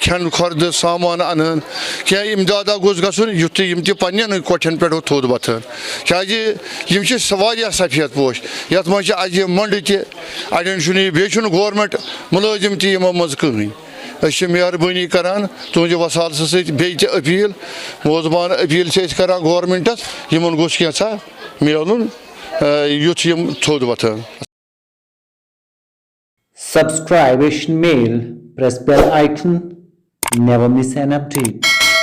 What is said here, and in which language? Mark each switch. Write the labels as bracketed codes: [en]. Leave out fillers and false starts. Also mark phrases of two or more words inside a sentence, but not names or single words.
[ks] کھٮ۪ن کھۄردٕ سامان انہن کینٛہہ اِمدادا گوٚژھ گژھُن یُتھ یِم تہِ پننٮ۪ن کۄٹھٮ۪ن پٮ۪ٹھ تھوٚد وۄتھن کیازِ یِم چھِ واریاہ سفید پوش یتھ منٛز چھِ اجہِ منٛڈٕ تہِ اڑٮ۪ن چھُنہٕ یہِ بیٚیہِ چھُنہٕ گورمنٹ مُلٲزِم تہِ یِمو منٛز کٕہٕنۍ أسۍ چھِ مہربٲنی کران تُہنٛدِ وسالسہٕ سۭتۍ بیٚیہِ تہِ أپیٖل موزبان أپیٖل چھِ أسۍ کران گورمنٹس یِمن گوٚژھ کینٛژھا میلُن یُتھ یِم تھوٚد وۄتھن. [en] Subscribe Asian Mail, press bell icon, never miss an update.